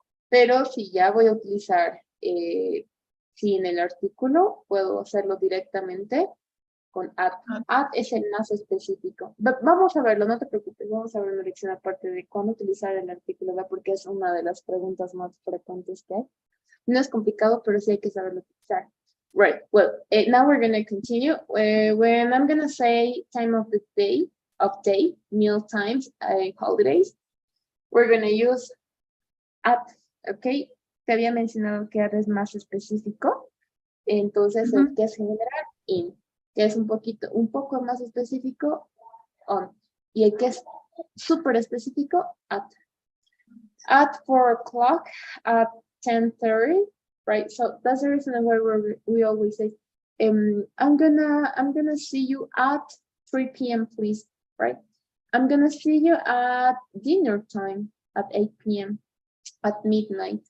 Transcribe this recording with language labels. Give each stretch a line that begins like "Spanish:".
Spanish: Pero si ya voy a utilizar sin el artículo, puedo hacerlo directamente con at. At es el más específico. Vamos a verlo, no te preocupes, vamos a ver una lección aparte de cuándo utilizar el artículo, ¿verdad? Porque es una de las preguntas más frecuentes que hay. No es complicado, pero sí hay que saberlo utilizar.
English: Right, well, now we're going to continue. When I'm going to say time of the day, meal times, holidays, we're going to use at, okay?
Spanish: Te había mencionado que at es más específico. Entonces, el que es general, in. Que es un poco más específico, on. Y el que es súper específico, at.
English: At 4 o'clock, at 10:30, right? So that's the reason why we always say, I'm gonna see you at 3 p.m. please, right? I'm gonna see you at dinner time at 8 p.m. at midnight.